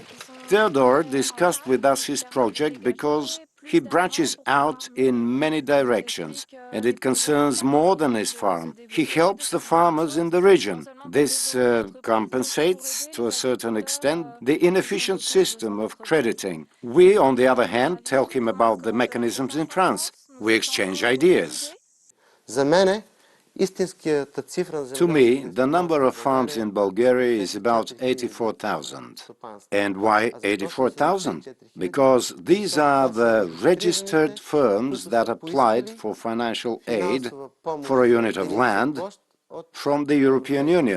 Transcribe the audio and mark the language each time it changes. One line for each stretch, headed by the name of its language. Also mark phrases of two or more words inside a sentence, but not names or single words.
English: Theodore discussed with us his project because he branches out in many directions, and it concerns more than his farm. He helps the farmers in the region. This compensates, to a certain extent, the inefficient system of crediting. We, on the other hand, tell him about the mechanisms in France. We exchange ideas.
Bulgarian: За мене, истинската цифра на
English: To me,
Bulgarian: земеделските
English: the number of farms
Bulgarian: стопанства
English: in Bulgaria is about 84,000. And why 84,000? Because these are the registered firms that applied for financial aid for a unit of land from the European Union.